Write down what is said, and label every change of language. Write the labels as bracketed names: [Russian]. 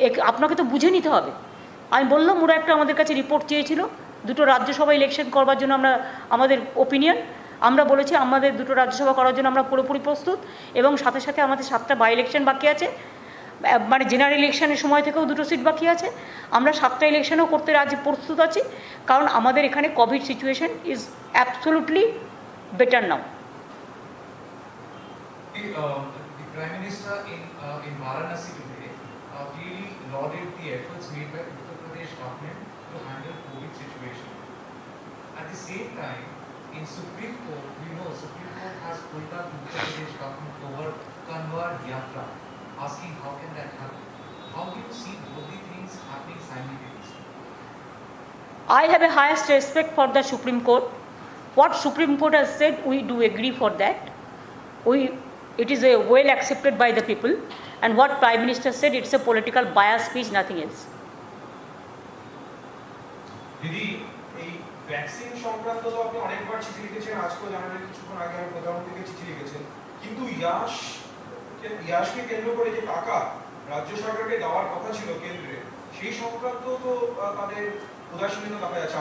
[Bangla] আপনাকে তো বুঝে নিতে হবে। আমি বললাম ওরা একটা আমাদের কাছে রিপোর্ট চেয়েছিল 2টো রাজ্যসভা ইলেকশন করবার জন্য, আমাদের ওপিনিয়ন, আমরা বলেছি আমাদের 2টো রাজ্যসভা করার জন্য আমরা পুরোপুরি প্রস্তুত, এবং সাথে সাথে আমাদের 7টা বাই ইলেকশন বাকি আছে, মানে জেনারেল ইলেকশনের সময় থেকেও 2টো সিট বাকি আছে। আমরা 7টা ইলেকশনও করতে প্রস্তুত আছি, কারণ আমাদের এখানে [English] COVID situation is absolutely better now. The Prime Minister in Varanasi today really lauded the efforts made by Uttar Pradesh government to handle COVID situation. At the same time, in Supreme Court, we know Supreme Court has pulled up Uttar Pradesh government over Kanwar Yatra, asking how can that happen? How do you see both the things happening simultaneously? I have a highest respect for the Supreme Court. What Supreme Court has said, we do agree for that. It is a well accepted by the people. And what Prime Minister said, it's a political bias speech, nothing else. [Bangla] দিদি এই vaccine সংক্রান্ত তো আপনি অনেকবার চিঠি লিখেছেন, আজকেও জানালেন, কিছুক্ষণ আগে আমি প্রধানমন্ত্রীকে চিঠি লিখেছেন, কিন্তু ইয়াসকে কেন্দ্র করে যে টাকা রাজ্য সরকারকে দেওয়ার কথা ছিল কেন্দ্রে, সেই সংক্রান্ত তো তাদের উদাসীনতা দেখা যাচ্ছে।